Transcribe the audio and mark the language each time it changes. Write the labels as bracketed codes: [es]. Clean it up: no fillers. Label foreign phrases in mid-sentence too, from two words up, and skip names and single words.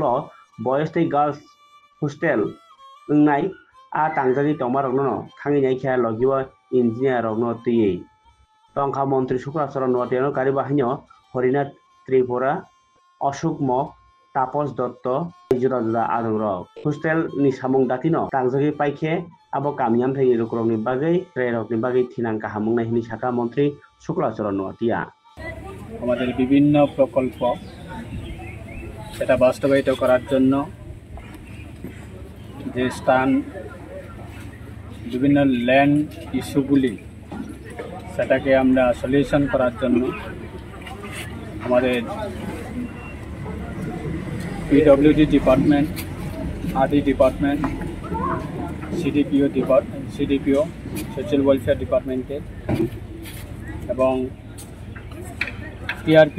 [trp] बयस तै [en] girls hostel [trp] ओंनाय आ तांजानि तंमारनो थांनायखा लगिवा इन्जिनियार रकनो तैयै तंखा मन्त्रि सुक्लाचरण नुवाटियानो गारि बाहायनो हरिनाथ त्रिपुरा अशोक मक तापस दत्त जुदा जुदा आदर हस्टेल नि सामुं दातिनो तांजोगै पाइखे आबो कामियाम थायो रकरनि बागै ट्रेरकनि बागै थिनां काहामुंनाय हिनि साखा मन्त्रि शुक्लाचरण नुवाटिया [bn] আমাদের বিভিন্ন প্রকল্প সেটা বাস্তবায়িত করার জন্য যে স্থান বিভিন্ন ল্যান্ড ইস্যুগুলি সেটাকে আমরা সলিউশন করার জন্য আমাদের পিডব্লিউডি ডিপার্টমেন্ট আরডি ডিপার্টমেন্ট সিডিপিও [en] social welfare [bn] ডিপার্টমেন্টের এবং টিআরপি